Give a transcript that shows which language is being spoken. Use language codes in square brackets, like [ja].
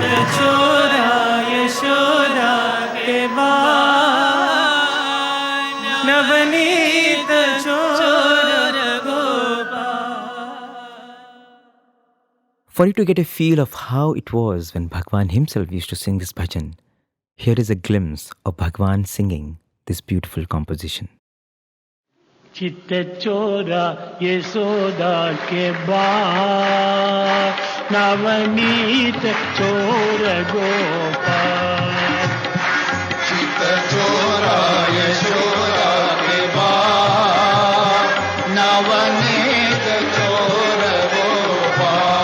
[hi] चोरा यशोदा के बाल नवनीत चोर Gopal. [en] For you to get a feel of how it was when Bhagwan himself used to sing this bhajan, here is a glimpse of Bhagwan singing this beautiful composition. [hi] चित्त चोरा यशोदा के बाल नवनीत चोर गोपाल। चित्त चोरा यशोदा के बाल नवनीत चोर गोपाल।